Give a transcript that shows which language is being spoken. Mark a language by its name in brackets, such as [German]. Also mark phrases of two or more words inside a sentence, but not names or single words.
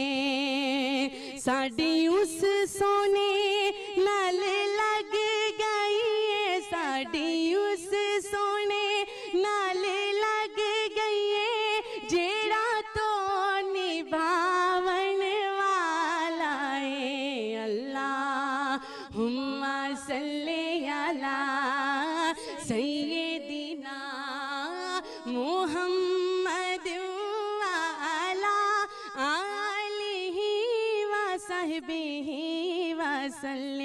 [Punjabi] ساڈی اس سوہنے نال لگ گئی، ساڈی اس سوہنے نال لگ گئی، جیڑا تو نبھاون والا ہے. [Arabic] اللهم صل على سيدنا محمد وعلى آله وصحبه وسلم.